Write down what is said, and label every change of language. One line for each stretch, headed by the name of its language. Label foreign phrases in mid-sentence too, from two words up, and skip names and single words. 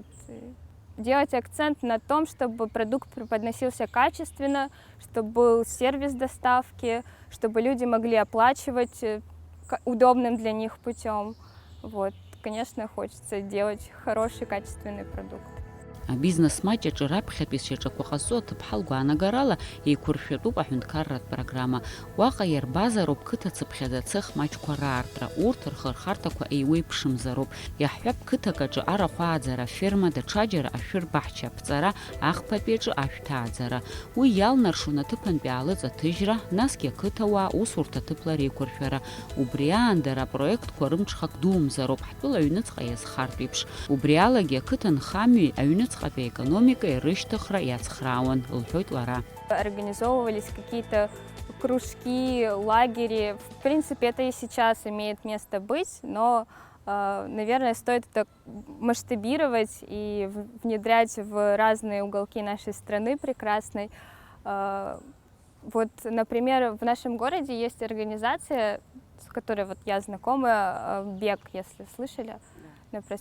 Russian: Делать акцент на том, чтобы продукт преподносился качественно, чтобы был сервис доставки, чтобы люди могли оплачивать удобным для них путем. Вот. Конечно, хочется делать хороший, качественный продукт.
Abkhazian: Абизнес-маҷаҿы раԥхьатәи сшьаҿақәа ҟазҵо аҭыԥҳа лгәаанагарала еиқәыршәатәуп аҳәынҭқарратә программа. Уаҟа иарбазароуп қыҭацыԥхьаӡа ацех маҷқәа раартра, урҭ рхырхарҭақәа еиуеиԥшымзароуп. Иаҳҳәап, қыҭакаҿы арахә ааӡара аферма, даҽаџьара ашәырбаҳча аԥҵара, ахԥатәи аҿы ашәҭ ааӡара. Уи иалнаршон аҭыԥантәи аалыҵаҭыжьра, насгьы ақыҭауаа усурҭ аҭыԥла реиқәыршәара. Убри аандара апроектқәа рымҽхак дуумзароуп, ҳтәыла аҩныҵҟа иазхартә еиԥш. Убри алагьы ақыҭанхамҩеи аҩныҵҟатәи экономикеи рышьҭыхра иацхраауан, лҳәоит лара.
Russian: Организовывались какие-то кружки, лагери. В принципе, это и сейчас имеет место быть, но, наверное, стоит это масштабировать и внедрять в разные уголки нашей страны прекрасной. Вот, например, в нашем городе есть организация, с которой вот я знакома, «Бег», если слышали, на проспекте.